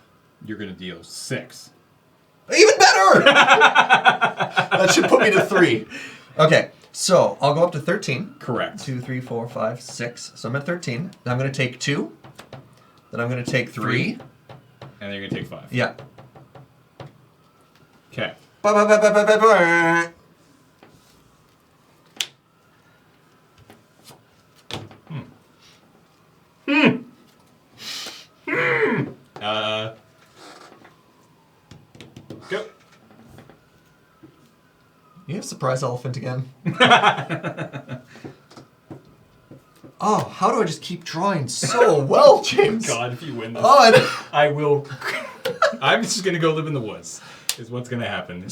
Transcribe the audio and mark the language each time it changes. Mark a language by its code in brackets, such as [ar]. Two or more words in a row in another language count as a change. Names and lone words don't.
[en] You're gonna deal 6. Even better! That should put me to 3. Okay, so I'll go up to 13. Correct. 2, 3, 4, 5, 6. So I'm at 13. Then I'm going to take 2. Then I'm going to take 3. And then you're gonna take 5. Yeah. Okay. Ba-ba-ba-ba-ba-ba. Go. You have surprise elephant again. Oh, how do I just keep drawing so well, James? God, if you win this, Oh, I will. I'm just gonna go live in the woods. Is what's gonna happen.